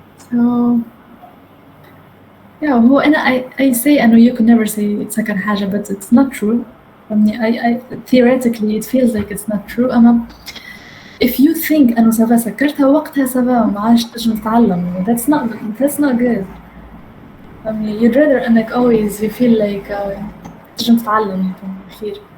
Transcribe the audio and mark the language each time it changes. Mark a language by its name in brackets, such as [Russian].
[English] So yeah, [Arabic] هو أنا [English] I say [Arabic] أنه [English] you can never say [Arabic] تذكر حاجة, [English] but it's not true. I theoretically it feels like it's not true. [Arabic] أما [English] if you think [Arabic] أنه سافا سكرتها وقتها سافا ما عادش تنجم تتعلم. [English] That's not good. You'd rather [Arabic] أنك [English] always you feel like [Arabic] تنجم تتعلم خير.